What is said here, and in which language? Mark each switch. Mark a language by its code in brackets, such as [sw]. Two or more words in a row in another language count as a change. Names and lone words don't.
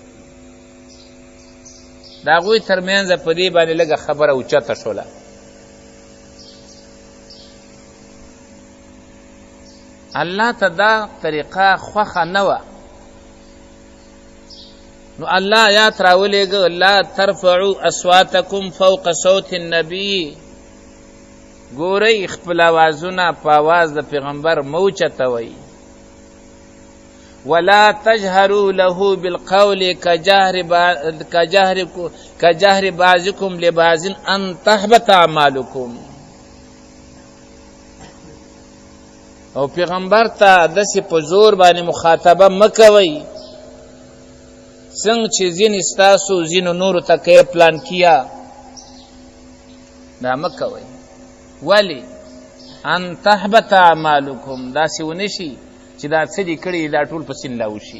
[ps] د هغوی تر منځه په دې باندې لږه خبره اوچته شوله. الله ته دا طریقه خوښه نه وه، نو الله آیات راولېږه [ar] لا ترفعوا اصواتکم فوق صوت النبی. [ps] ګورئ خپل اوازونه په اواز د پیغمبر مه اوچتوئ. [ar] ولا تجهروا له بالقول كجهر بعضكم لبعض ان تحبط اعمالكم. [ps] او پیغمبر ته داسې په زور باندې مخاطبه مه کوئ څنګه چې ځینې ستاسو ځینو نورو ته کوئ پلان کیا، دا مه کوئ. ولې [ar] ان تحبط اعمالکم، [ps] داسې ونه شي چې دا څه دي کړي دا ټول په سین لاوشي.